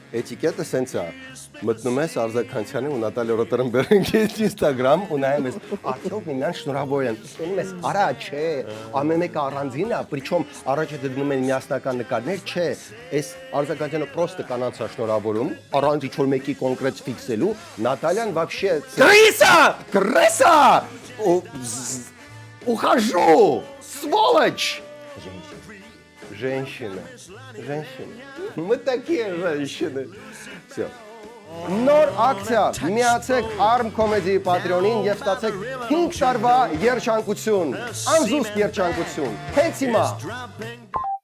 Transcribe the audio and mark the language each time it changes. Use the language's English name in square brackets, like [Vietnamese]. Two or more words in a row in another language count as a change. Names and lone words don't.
[Armenian] Էտիկետը սենց է։ Մտնում ես Արզականյանի ու Նատալիա Ռոտրենբերգի Instagram ու նայում ես, արդյոք մինան շնորհավոր են։ Ասում ես, արա, չէ, ամեն մեկը առանձին է, причем առաջը դնում են միասնական նկարներ, չէ, այս Արզականյանը պրոստը կանանց է շնորհավորում, առանց ինչ-որ մեկի կոնկրետ ֆիքսելու, Նատալիան [Russian] вообще Крыса! Ухожу! Сволочь! Женщина. Мы такие женщины. Все. [Armenian] Նոր ակցիա, միացեք Arm Comedy Patreon-ին եւ ստացեք 5 տարվա երջանկություն, անզուսպ երջանկություն։ Հենց հիմա